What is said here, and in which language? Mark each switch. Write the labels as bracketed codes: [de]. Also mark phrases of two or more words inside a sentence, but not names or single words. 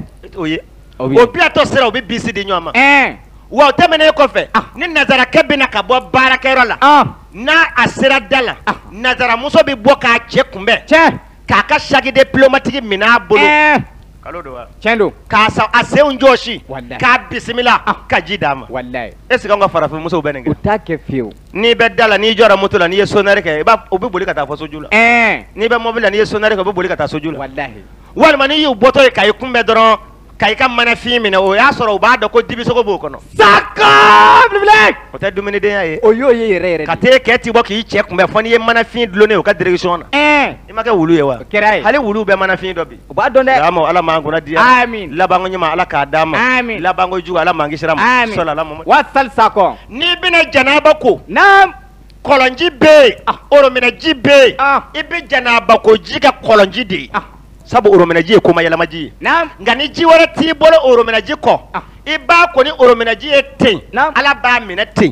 [bm] o ye o bilatɔ sera u bɛ bisi di ɲɔgɔn ma wa o tɛmɛnen kɔfɛ ni nazarakɛ bɛna ka bɔ baarakɛyɔrɔ la n'a a sera da la nazaramuso bɛ bɔ k'a cɛ kunbɛn k'a ka sagide pneumatique minɛ a bolo kalo don wa tiɲɛ don k'a a senw jɔsi k'a bisimila ka ji d'a ma wallahi [fr] est-ce que [bm] an ka farafin musow bɛ nin kɛ u t'a kɛ fiyewu n'i bɛ da la n'i jɔra moto la n'i ye sonnerie kɛ u bɛ boli ka taa fɔ soju la n'i bɛ mobili la n'i ye sonnerie kɛ u bɛ boli ka taa soju la wallahi walima n'i y'u bɔtɔ ye ka i kunbɛn dɔrɔn ka i ka manafin minɛ o y'a sɔrɔ u b'a dɔn ko dibisogo b'o kɔnɔ o tɛ dumunidenya ye o y'o ye yɛrɛ yɛrɛ ka t'e kɛ ti bɔ k'i cɛ kunbɛn fɔ n'i ye manafin dulonnen o ka direction na i ma kɛ wulu ye wa hali wuluw bɛ manafin dɔ bi u b'a dɔn dɛ Ala m'an kunna diya amin labanko ɲuman Ala k'a d'an ma amin labanko jugu Ala m'an kisira ma [ar] sallallahu alaihi [bm] wa sal sako n'i bɛna janaba ko naam kɔlɔnji bɛ yen orominɛji bɛ yen i bɛ janaba ko ji ka kɔlɔnji de ye sabu orominɛji ye komayɛlɛmaji ye nka ni ji wɛrɛ t'i bolo orominɛji kɔ i b'a ko ni orominɛji ye ten Ala b'a minɛ ten